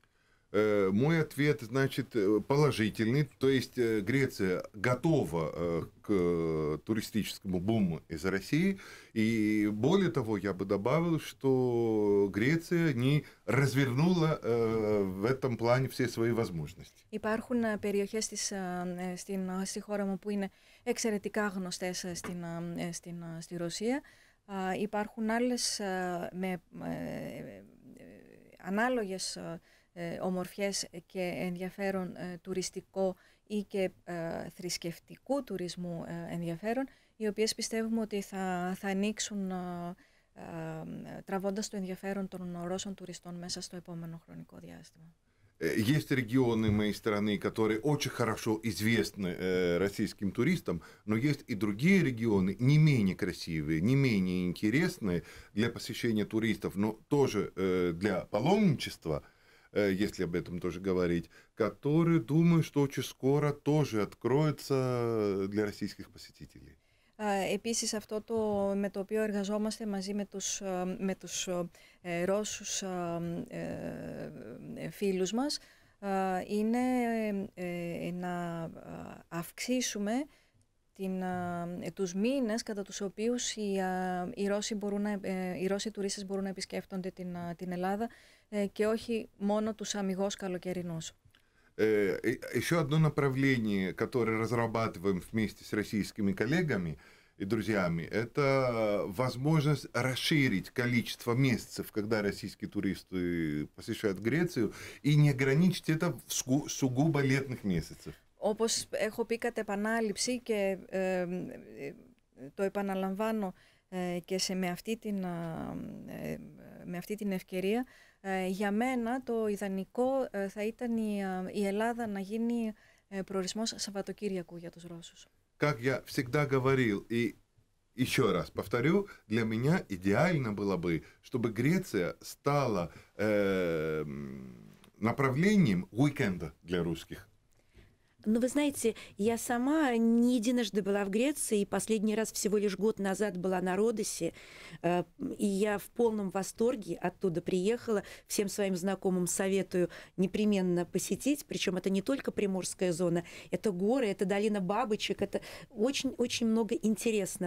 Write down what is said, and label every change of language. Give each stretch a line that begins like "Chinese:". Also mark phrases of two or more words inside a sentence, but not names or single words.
Russian: Мой ответ, значит, положительный, то есть Греция готова к туристическому буму из России, и более того, я бы добавил, что Греция не развернула в этом плане все свои возможности.
Greek: Υπάρχουν περιοχές στη χώρα μου που είναι εξαιρετικά γνωστές στη Ρωσία. Υπάρχουν άλλες με ανάλογες ομορφιές και ενδιαφέρον τουριστικό ή και θρησκευτικού τουρισμού ενδιαφέρον, οι οποίες πιστεύουμε ότι θα ανοίξουν τραβώντας το ενδιαφέρον των Ρώσων τουριστών μέσα στο επόμενο χρονικό διάστημα.
Russian: Есть регионы моей страны, которые очень хорошо известны российским туристам, но есть и другие регионы, не менее красивые, не менее интересные для посещения туристов, но тоже для паломничества, если об этом тоже говорить, которые, думаю, что очень скоро тоже откроются для российских посетителей.
Greek: Επίσης αυτό με το οποίο εργαζόμαστε μαζί με τους Ρώσους φίλους μας είναι να αυξήσουμε τους μήνες κατά τους οποίους οι Ρώσοι τουρίστες μπορούν να επισκέφτονται την Ελλάδα και όχι μόνο τους αμιγώς καλοκαιρινούς.
Russian: Еще одно направление, которое разрабатываем вместе с российскими коллегами и друзьями, это возможность расширить количество месяцев, когда российские туристы посещают Грецию, и не ограничить это в сугубо летних месяцев.
Greek: Όπως έχω πει κατ' επανάληψη και το επαναλαμβάνω και με αυτή την ευκαιρία, για μένα το ιδανικό θα ήταν η Ελλάδα να γίνει προορισμός Σαββατοκύριακου για τους Ρώσους.
Russian: Как я всегда говорил, и еще раз повторю, для меня идеально было бы, чтобы Греция стала направлением уикенда для русских. Но вы знаете, я сама не единожды была в Греции, и последний раз всего лишь год назад была на Родосе, и я в полном восторге оттуда приехала, всем своим знакомым советую непременно посетить, причем это не только Приморская зона, это горы, это долина бабочек, это очень-очень много интересного.